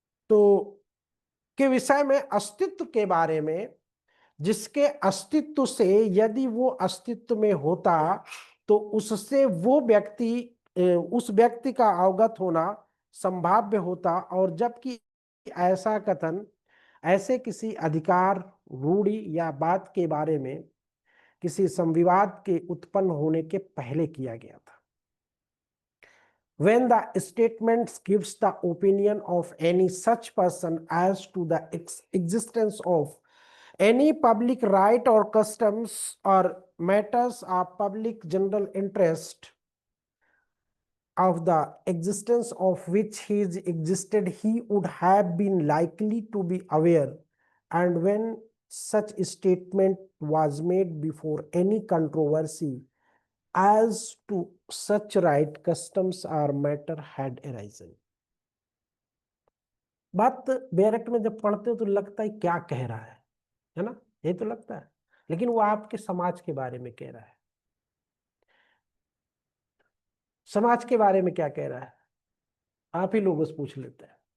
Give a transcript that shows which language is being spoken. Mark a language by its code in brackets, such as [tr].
[hi] तो के विषय में, अस्तित्व के बारे में, जिसके अस्तित्व से यदि वो अस्तित्व में होता तो उससे वो व्यक्ति, उस व्यक्ति का अवगत होना संभाव्य होता, और जबकि ऐसा कथन ऐसे किसी अधिकार रूढ़ि या बात के बारे में किसी संविवाद के उत्पन्न होने के पहले किया गया था। [en] When the statement gives the opinion of any such person as to the existence of any public right or customs or matters of public general interest, of the existence of which he is existed, he would have been likely to be aware, and when such statement was made before any controversy as to such right, customs or matter had arisen. [hi] बात barrack में जब पढ़ते हो तो लगता है क्या कह रहा है ना, ये तो लगता है, लेकिन वो आपके समाज के बारे में कह रहा है। समाज के बारे में क्या कह रहा है, आप ही लोगों से पूछ लेते हैं।